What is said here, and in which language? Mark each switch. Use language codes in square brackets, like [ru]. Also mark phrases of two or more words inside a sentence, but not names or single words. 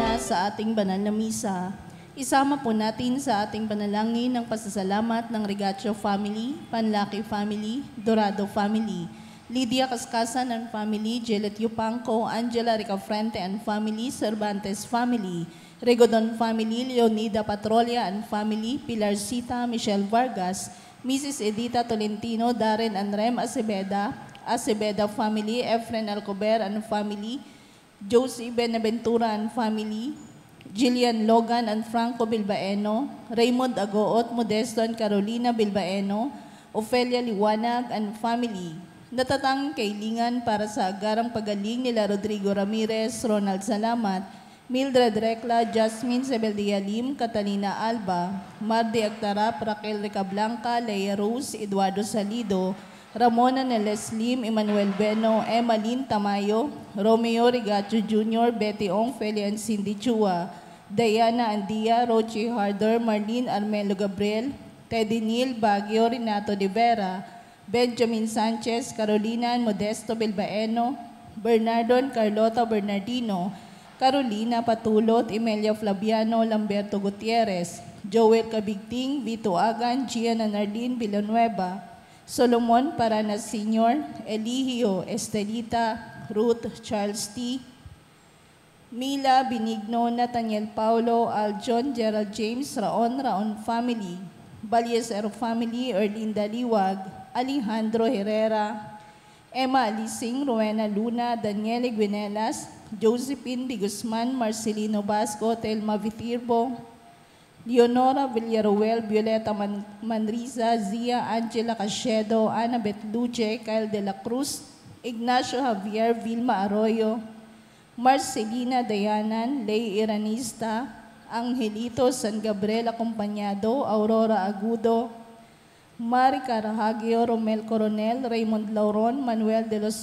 [tl] sa ating banal na misa. Isama po natin sa ating panalangin ng pasasalamat ng Regatio family, Panlaki family, Dorado family, Lydia Cascasan and family, Jelet Yupanco, Angela Ricafrente and family, Cervantes family, Regodon family, Leonida Patrolia and family, Pilarcita, Michelle Vargas, Mrs. Edita Tolentino, Darren and Rem Acebeda family, Efren Alcober and family, Josie Benaventura and family, Jillian Logan and Franco Bilbaeno, Raymond Agoot, Modesto and Carolina Bilbaeno, Ofelia Liwanag and family. Natatanging kailingan para sa agarang pagaling nila Rodrigo Ramirez, Ronald Salamat, Mildred Recla, Jasmine Sebeldialim, Catalina Alba, Mardi Agtarap, Raquel Recablanca, Leia Rose, Eduardo Salido, Ramona Neles Lim, Emmanuel Beno, Emmaline Tamayo, Romeo Rigacho Jr., Betty Ong, Felian Cindy Chua, Diana Andia, Rochi Harder, Marlene Armelo Gabriel, Teddy Neal Baguio, Renato de Vera, Benjamin Sanchez, Carolina Modesto Bilbaeno, Bernardon Carlota Bernardino, Carolina Patulot, Emelia Flaviano, Lamberto Gutierrez, Joel Cabigting, Vito Agan, Gian Anardin Villanueva, Solomon Paranas Sr., Eligio Estelita, Ruth Charles T., Mila Benigno, Nathaniel Paulo, Aljon, Gerald James, Raon family, Balyeser family, Erlinda Liwag, Alejandro Herrera, Emma Alising, Rowena Luna, Daniele Guinelas, Josephine Di Guzman, Marcelino Basco, Telma Vitirbo, Leonora Villaruel, Violeta Manriza, Zia Angela Cachedo, Annabeth Luce, Kyle de la Cruz, Ignacio Javier, Vilma Arroyo, Marcelina Dayanan, Ley Iranista, Angelito San Gabriel Acompañado, Aurora Agudo, Mari Carahagio, Romel Coronel, Raymond Lauron, Manuel de los